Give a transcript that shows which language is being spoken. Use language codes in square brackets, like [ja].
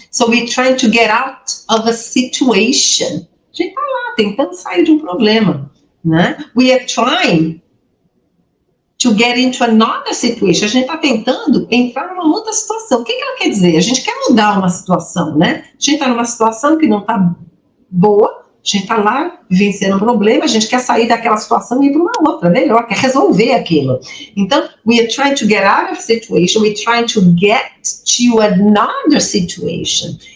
[en] So we're trying to get out of a situation. [pt] A gente está lá tentando sair de um problema, né? [en] We are trying to get into another situation. [pt] A gente está tentando entrar numa outra situação. O que ela quer dizer? A gente quer mudar uma situação, né? A gente está numa situação que não está boa, a gente está lá vencendo um problema, a gente quer sair daquela situação e ir para uma outra, melhor, quer resolver aquilo. [en] Então, we are trying to get out of a situation, we are trying to get to another situation.